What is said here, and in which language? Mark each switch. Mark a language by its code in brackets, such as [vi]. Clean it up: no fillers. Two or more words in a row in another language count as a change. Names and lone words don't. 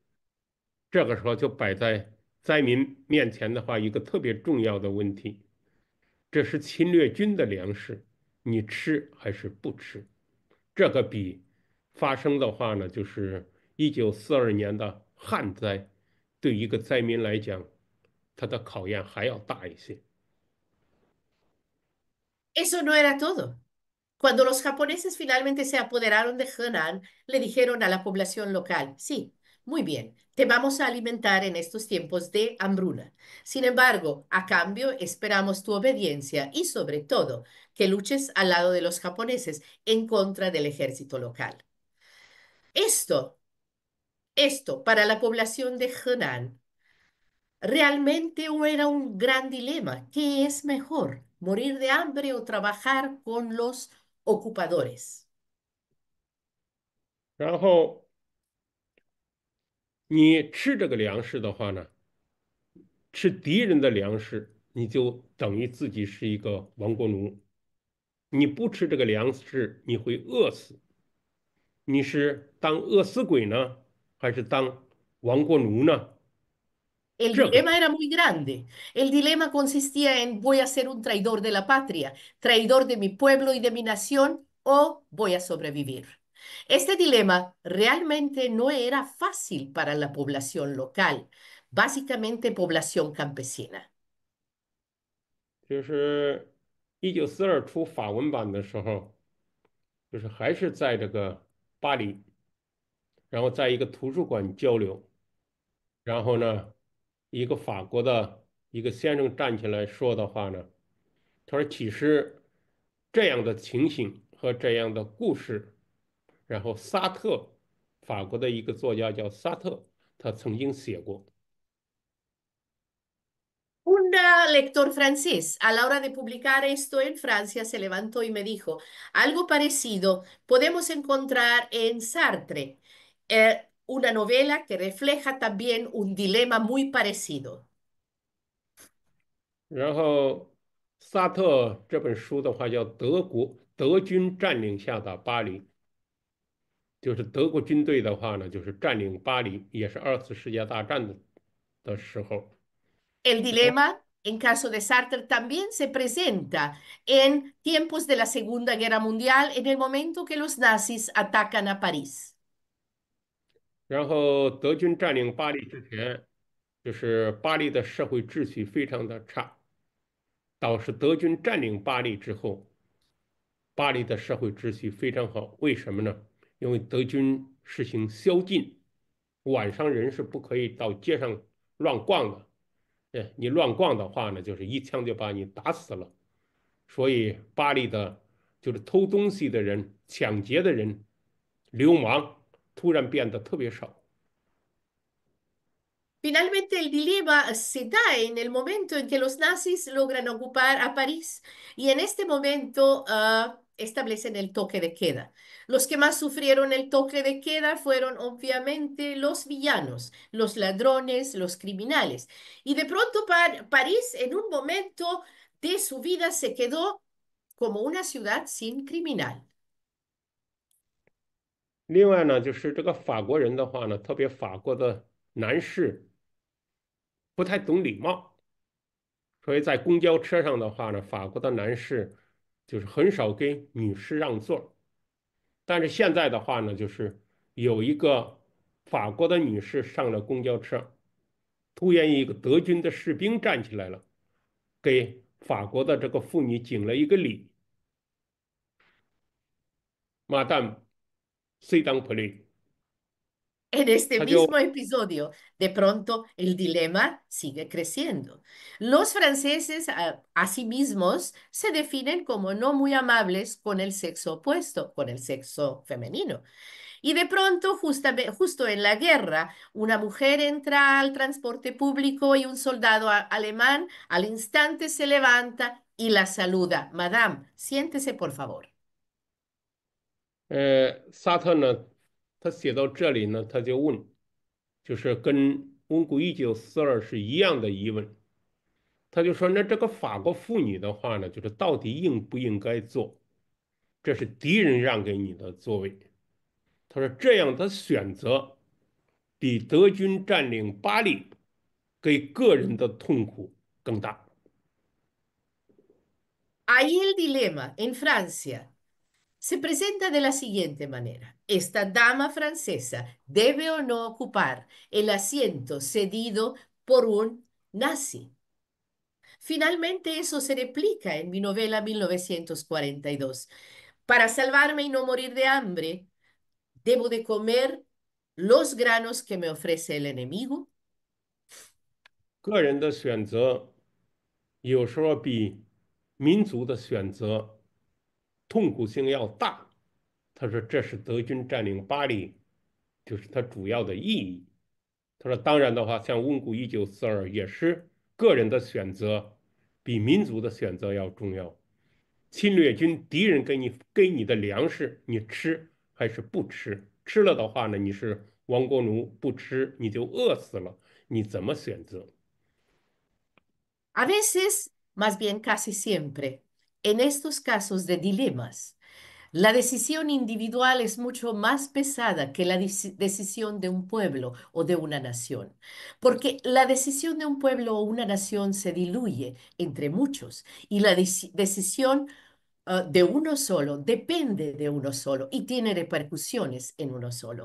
[zh] 这个时候就摆在灾民面前的话，一个特别重要的问题：这是侵略军的粮食，你吃还是不吃？这个比发生的话呢，就是1942年的旱灾，对一个灾民来讲，他的考验还要大一些。 [es] Eso no era todo. Cuando los japoneses finalmente se apoderaron de Henan, le dijeron a la población local, sí, muy bien, te vamos a alimentar en estos tiempos de hambruna. Sin embargo, a cambio, esperamos tu obediencia y sobre todo que luches al lado de los japoneses en contra del ejército local. Esto, esto para la población de Henan realmente era un gran dilema. ¿Qué es mejor? ¿Morir de hambre o trabajar con los ocupadores? [zh] 然后你吃这个粮食的话呢，吃敌人的粮食，你就等于自己是一个亡国奴。你不吃这个粮食，你会饿死。你是当饿死鬼呢，还是当亡国奴呢？ [es] El [zh] 这个 [es] dilema era muy grande. El dilema consistía en voy a ser un traidor de la patria, traidor de mi pueblo y de mi nación, o voy a sobrevivir. Este dilema realmente no era fácil para la población local, básicamente población campesina. [zh] 就是1942出法文版的时候，就是还是在这个巴黎，然后在一个图书馆交流，然后呢，一个法国的一个先生站起来说的话呢，他说其实这样的情形和这样的故事，然后沙特，法国的一个作家叫沙特，他曾经写过。 [es] Un lector francés, a la hora de publicar esto en Francia, se levantó y me dijo, algo parecido podemos encontrar en Sartre. una novela que refleja también un dilema muy parecido. [zh] 然后萨特这本书的话叫德军占领下的巴黎，就是德国军队的话呢，就是占领巴黎，也是二次世界大战的时候。 [es] El dilema, en caso de Sartre, también se presenta en tiempos de la Segunda Guerra Mundial, en el momento que los nazis atacan a París. [zh] 然后德军占领巴黎之前，就是巴黎的社会秩序非常的差，导致德军占领巴黎之后，巴黎的社会秩序非常好。为什么呢？因为德军实行宵禁，晚上人是不可以到街上乱逛的。你乱逛的话呢，就是一枪就把你打死了。所以巴黎的，就是偷东西的人、抢劫的人、流氓，突然变得特别少。 [es] Finalmente, el dilema se da en el momento en que los nazis logran ocupar a París y en este momento establecen el toque de queda. Los que más sufrieron el toque de queda fueron obviamente los villanos, los ladrones, los criminales. Y de pronto París en un momento de su vida se quedó como una ciudad sin criminal. [zh] 另外呢，就是这个法国人的话呢，特别法国的男士不太懂礼貌，所以在公交车上的话呢，法国的男士就是很少给女士让座。但是现在的话呢，就是有一个法国的女士上了公交车，突然一个德军的士兵站起来了，给法国的这个妇女敬了一个礼， [fr] Madame C 当 play， [es] En este [zh] 他就 [es] mismo episodio, de pronto el dilema sigue creciendo. Los franceses a sí mismos se definen como no muy amables con el sexo opuesto, con el sexo femenino. Y de pronto, justo en la guerra, una mujer entra al transporte público y un soldado alemán al instante se levanta y la saluda. Madame, siéntese, por favor. [zh] 萨特呢，他写到这里呢，他就问，就是跟温古1942是一样的疑问。他就说，那这个法国妇女的话呢，就是到底应不应该做？这是敌人让给你的座位。他说，这样的选择比德军占领巴黎给个人的痛苦更大。 [es] Ahí el dilema en Francia se presenta de la siguiente manera. Esta dama francesa debe o no ocupar el asiento cedido por un nazi. Finalmente eso se replica en mi novela 1942. Para salvarme y no morir de hambre, debo de comer los granos que me ofrece el enemigo. [zh] 个人的选择有时候比民族的选择痛苦性要大。他说这是德军占领巴黎，就是它主要的意义。他说当然的话，像温古1942也是个人的选择比民族的选择要重要。侵略军敌人给你的粮食，你吃还是不吃？吃了的话呢，你是亡国奴；不吃你就饿死了。你怎么选择？ [es] A veces, más bien casi siempre, en estos casos de dilemas, la decisión individual es mucho más pesada que la decisión de un pueblo o de una nación, porque la decisión de un pueblo o una nación se diluye entre muchos y la decisión de uno solo depende de uno solo y tiene repercusiones en uno solo.